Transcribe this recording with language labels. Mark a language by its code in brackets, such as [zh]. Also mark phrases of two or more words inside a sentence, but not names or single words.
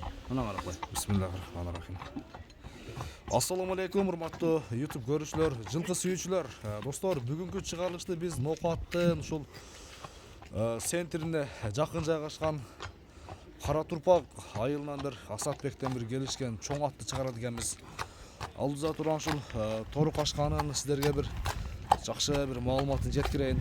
[uz] Mına qarab qo'y. [ar] Bismillahirrahmanirrahim. [uz] Assalomu alaykum hurmatli YouTube görüşler, [ky] жылқы сүйүүчүлөр. Достор, бүгүнкү чыгарылышты биз Ноқаттын ушул центрине жакын жайгашкан Кара Турпак айылынан бир Асатбектен бир келишкен чоң атты чыгарат экенбиз. Алдыда турган ушул тору кашканын сиздерге бир жакшы бир маалыматын жеткирейин.